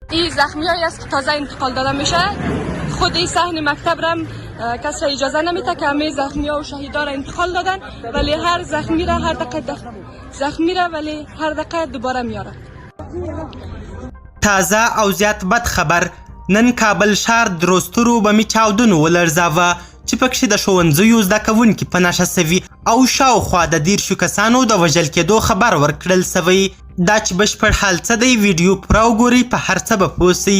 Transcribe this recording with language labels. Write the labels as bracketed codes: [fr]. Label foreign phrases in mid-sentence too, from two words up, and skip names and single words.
[fa] این زخمیایی است که تازه انتقال داده میشه. خود این صحن مکتب را کس را اجازه نمیده که همه زخمی ها و شهیدا را انتقال دادن، ولی هر زخمی را هر دقیقه دوباره میاره. [ps] تازه او زیات بد خبر نن کابل ښار دروسترو بمي چاودنو ولړزاوه چې پکښې د ښوونځیو زده کوونکي په نښه سوي او شاوخوا د 30 کسانو د وژل کېدو خبر ورکړل سوی. دا چې بشپړ حال څه دی ویډیو پوره وګورئ، په هر څه به پوه سئ.